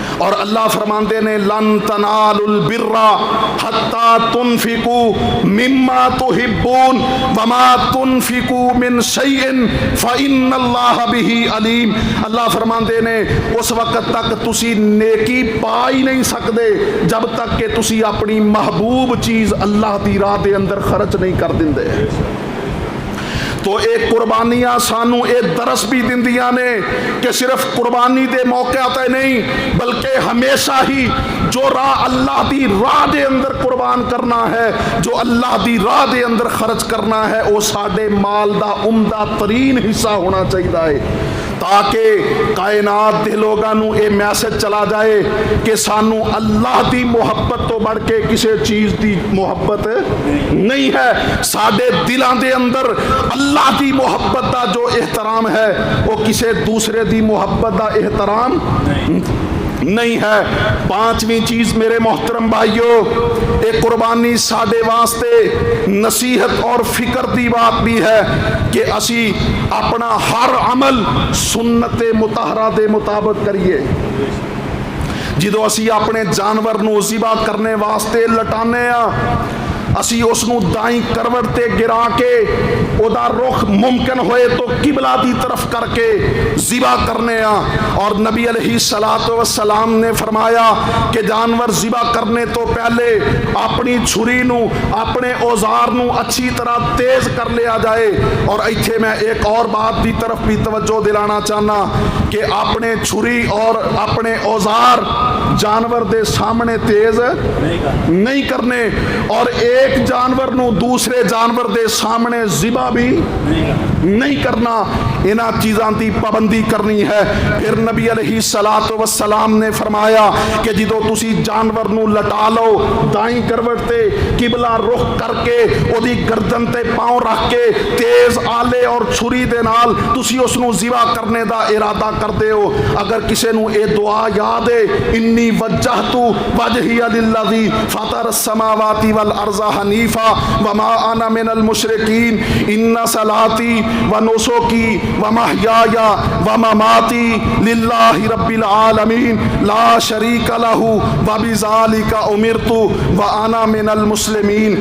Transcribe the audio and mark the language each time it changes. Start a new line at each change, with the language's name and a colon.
Punjabi: اور اللہ فرماندے نے
Arabic: لن تنالوا البر حتى تنفقوا مما تحبون وما تنفقوا من شيء فإن الله به عليم.
Punjabi: اللہ فرماندے نے اس وقت تک تسی نیکی پا ہی نہیں سکتے جب تک کہ تسی اپنی محبوب چیز اللہ دی راہ دے اندر خرچ نہیں کر دیندے. تو ایک قربانیاں سانو ایک درس بھی دندیاں نے کہ صرف قربانی دے موقع تے نہیں بلکہ ہمیشہ ہی جو راہ اللہ دی راہ دے اندر قربان کرنا ہے, جو اللہ دی راہ دے اندر خرچ کرنا ہے, وہ ساڈے مال دا عمدہ ترین حصہ ہونا چاہیے. تاکہ کائنات دے لوگاں نو اے میسج چلا جائے کہ سانو اللہ دی محبت تو بڑھ کے کسی چیز دی محبت نہیں ہے. ساڈے دلاں دے اندر اللہ دی محبت دا جو احترام ہے وہ کسی دوسرے دی محبت دا احترام نہیں ہے. پانچویں چیز میرے محترم بھائیو، ایک قربانی ساڈے واسطے نصیحت اور فکر دی بات بھی ہے کہ اسی اپنا ہر عمل سنت مطہرہ دے مطابق کریے. جدو اسی اپنے جانور نو ذبح کرنے واسطے لٹانے اسی اس نو دائیں کروٹ تے گرا کے او دا رخ ممکن ہوئے تو قبلہ دی طرف کر کے ذبح کرنے اور نبی علیہ السلام نے فرمایا کہ جانور ذبح کرنے تو پہلے اپنی چھری نو اپنے اوزار نو اچھی طرح تیز کر لیا جائے. اور ایتھے میں ایک اور بات دی طرف بھی توجہ دلانا چاہنا کہ اپنے چھری اور اپنے اوزار جانور دے سامنے تیز نہیں کرنے اور ایک جانور نو دوسرے جانور دے سامنے ذبح بھی نہیں کرنا. انہاں چیزاں دی پابندی کرنی ہے. پھر نبی علیہ السلام نے فرمایا کہ جدو تسی جانور نو لٹا لو دائیں کروٹ تے قبلہ رخ کر کے او دی گردن تے پاؤں رکھ کے تیز آلے اور چھری دے نال تسی اس نو ذبح کرنے دا ارادہ کردے ہو. اگر کسے نو اے دعا یاد ہے
Arabic: انی وجہت وجہی للذی فطر السماوات والارض حنیفا وما انا من المشرکین ان صلاتی ونسکی ومحیایا ومماتی للہ رب العالمین لا شریک لہ وبذالک امرت وانا من المسلمین.